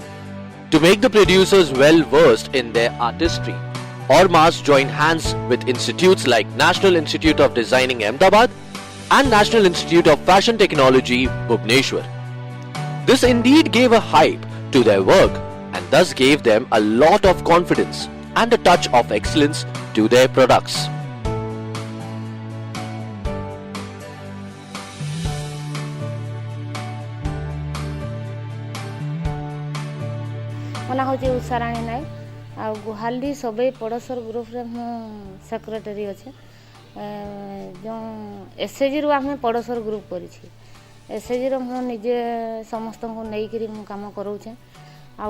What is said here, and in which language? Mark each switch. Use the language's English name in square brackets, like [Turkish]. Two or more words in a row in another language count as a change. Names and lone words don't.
[English] To To make the producers well versed in their artistry, Ormas joined hands with institutes like National Institute of Designing Ahmedabad and National Institute of Fashion Technology, Bhubaneswar. This indeed gave a hype to their work and thus gave them a lot of confidence and a touch of excellence to their products. [Odia] ମୋ ନାଁ ହେଉଛି ଉଷାରାଣୀ ନାୟକ ଆଉ ଗୁହାଲି ସବେଇ ପଡ଼ୋଶର ଗ୍ରୁପ୍ରେ ମୁଁ ସେକ୍ରେଟାରୀ ଅଛେ ଯେଉଁ ଏସ୍ଏଚ୍ଜିରୁ ଆମେ ପଡ଼ୋଶର ଗ୍ରୁପ୍ କରିଛି ଏସ୍ଏଚ୍ଜିର ମୁଁ ନିଜେ ସମସ୍ତଙ୍କୁ ନେଇକରି ମୁଁ କାମ କରାଉଛେ ଆଉ